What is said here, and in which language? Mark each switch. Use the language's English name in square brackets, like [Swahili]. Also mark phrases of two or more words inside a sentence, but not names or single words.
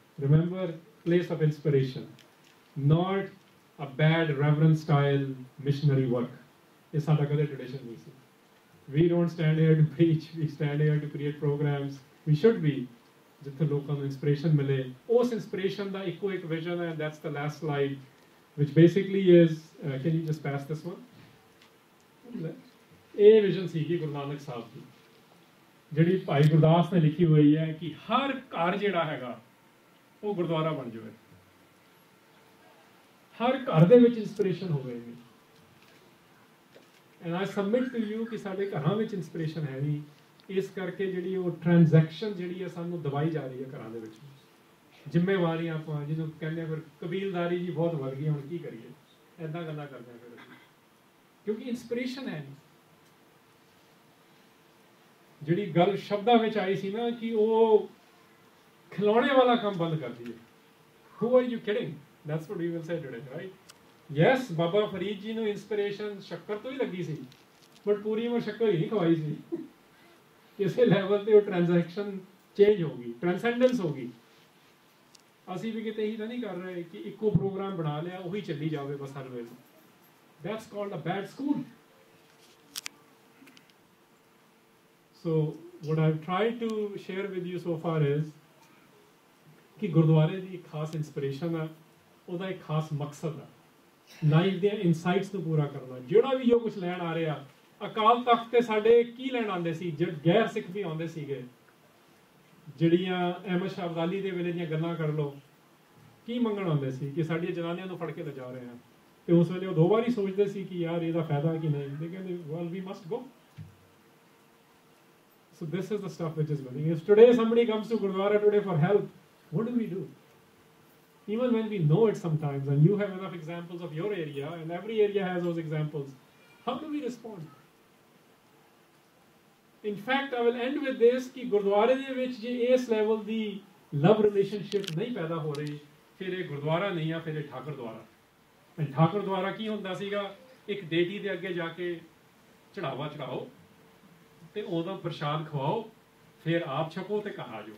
[English] Remember, place of inspiration, not a bad reverend style missionary work. It's not a good tradition. We don't stand here to preach. We stand here to create programs. We should be. [Punjabi] ਜਿੱਥੇ ਲੋਕਾਂ ਨੂੰ inspiration ਮਿਲੇ, ਉਸ inspiration ਦਾ ਇੱਕੋ ਇੱਕ vision ਹੈ, [English] and that's the last slide, which basically is, can you just pass this one? [Punjabi] ਇਹ vision ਸੀਗੀ ਗੁਰੂ ਨਾਨਕ ਸਾਹਿਬ ਦੀ, ਜਿਹੜੀ ਭਾਈ ਗੁਰਦਾਸ ਨੇ ਲਿਖੀ ਹੋਈ ਹੈ ਕਿ ਹਰ ਘਰ ਜਿਹੜਾ ਹੈਗਾ ਉਹ ਗੁਰਦੁਆਰਾ ਬਣ ਜਾਵੇ, ਹਰ ਘਰ ਦੇ ਵਿੱਚ inspiration ਹੋਵੇਗੀ। [English] And I submit to you [Punjabi] ਕਿ ਸਾਡੇ ਘਰਾਂ ਵਿੱਚ inspiration ਹੈ ਨਹੀਂ, ਇਸ ਕਰਕੇ ਜਿਹੜੀ ਉਹ ਟ੍ਰਾਂਜੈਕਸ਼ਨ ਜਿਹੜੀ ਹੈ ਸਾਨੂੰ ਦਬਾਈ ਜਾ ਰਹੀ ਹੈ ਘਰਾਂ ਦੇ ਵਿੱਚ। ਜ਼ਿੰਮੇਵਾਰੀਆਂ ਆਪਾਂ ਜਿਹਨੂੰ ਕਹਿੰਦੇ ਆ ਫਿਰ ਕਬੀਲਦਾਰੀ ਜੀ ਬਹੁਤ ਵੱਧ ਗਈ, ਹੁਣ ਕੀ ਕਰੀਏ, ਐਦਾਂ ਗੱਲਾਂ ਕਰਦੇ ਆ ਫਿਰ ਅਸੀਂ, ਕਿਉਂਕਿ ਇੰਸਪੀਰੇਸ਼ਨ ਹੈ ਨਹੀਂ। ਜਿਹੜੀ ਗੱਲ ਸ਼ਬਦਾਂ ਵਿੱਚ ਆਈ ਸੀ ਨਾ ਕਿ ਉਹ ਖਿਲਾਉਣੇ ਵਾਲਾ ਕੰਮ ਬੰਦ ਕਰ ਦਈਏ। [English] Who are you kidding? That's what we will say today, right? Yes, [Punjabi] ਬਾਬਾ ਫਰੀਦ ਜੀ ਨੂੰ ਇੰਸਪੀਰੇਸ਼ਨ ਸ਼ੱਕਰ ਤੋਂ ਹੀ ਲੱਗੀ ਸੀ, ਬਟ ਪੂਰੀ ਉਮਰ ਸ਼ੱਕਰ ਹੀ ਨਹੀਂ ਖਵਾਈ ਸੀ। ਕਿਸੇ ਲੈਵਲ ਤੇ ਉਹ [English] transaction change [Punjabi] ਹੋ ਗਈ, ਟ੍ਰਾਂਸੈਂਡੈਂਸ ਹੋ ਗਈ। ਅਸੀਂ ਵੀ ਕਿਤੇ ਹੀ ਤਾਂ ਨਹੀਂ ਕਰ ਰਹੇ ਕਿ ਇੱਕੋ ਪ੍ਰੋਗਰਾਮ ਬਣਾ ਲਿਆ ਉਹੀ ਚੱਲੀ ਜਾਵੇ ਬਸ ਹਰ ਵੇਲੇ। [English] That's called a bad school. So what I've tried to share with you so far is [Punjabi] ਕਿ ਗੁਰਦੁਆਰੇ ਦੀ ਇੱਕ ਖਾਸ ਇੰਸਪੀਰੇਸ਼ਨ ਹੈ, ਉਹਦਾ ਇੱਕ ਖਾਸ ਮਕਸਦ ਹੈ, ਲਾਈਫ ਦੇ ਇਨਸਾਈਟਸ ਨੂੰ ਪੂਰਾ ਕਰਨਾ। ਜਿਹੜਾ ਵੀ ਜੋ ਕੁਝ ਲੈਣ ਆ ਰਿਹਾ, ਅਕਾਲ ਤਖਤ ਤੇ ਸਾਡੇ ਕੀ ਲੈਣ ਆਉਂਦੇ ਸੀ, ਗੈਰ ਸਿੱਖ ਵੀ ਆਉਂਦੇ ਸੀਗੇ, ਜਿਹੜੀਆਂ ਅਹਿਮਦ ਸ਼ਾਹ ਅਬਦਾਲੀ ਦੇ ਵੇਲੇ ਦੀਆਂ ਗੱਲਾਂ ਕਰ ਲਓ, ਕੀ ਮੰਗਣ ਆਉਂਦੇ ਸੀ ਕਿ ਸਾਡੀਆਂ ਜਨਾਨੀਆਂ ਨੂੰ ਫੜ ਕੇ ਲਿਜਾ ਰਹੇ ਆ। ਤੇ ਉਸ ਵੇਲੇ ਉਹ ਦੋ ਵਾਰੀ ਸੋਚਦੇ ਸੀ ਕਿ ਯਾਰ ਇਹਦਾ ਫਾਇਦਾ ਕਿ ਨਹੀਂ, ਤੇ ਕਹਿੰਦੇ [English] well we must go. So this is the stuff which is winning. If today somebody comes to Gurdwara today for help, what do? Even when we know it sometimes, and you have enough examples of your area, and every area has those examples, how do we respond? In fact, I will end with this [Punjabi] ਕਿ ਗੁਰਦੁਆਰੇ ਦੇ ਵਿੱਚ ਜੇ ਇਸ ਲੈਵਲ ਦੀ [English] love relationship [Punjabi] ਨਹੀਂ ਪੈਦਾ ਹੋ ਰਹੀ, ਫਿਰ ਇਹ ਗੁਰਦੁਆਰਾ ਨਹੀਂ ਆ, ਫਿਰ ਇਹ ਠਾਕਰ ਦੁਆਰਾ। ਠਾਕੁਰ ਦੁਆਰਾ ਕੀ ਹੁੰਦਾ ਸੀਗਾ, ਇੱਕ ਦੇਵੀ ਦੇ ਅੱਗੇ ਜਾ ਕੇ ਚੜਾਵਾ ਚੜਾਓ ਤੇ ਉਹਦਾ ਪ੍ਰਸ਼ਾਦ ਖਵਾਓ, ਫਿਰ ਆਪ ਛਕੋ ਤੇ ਘਰ ਆ ਜਾਓ।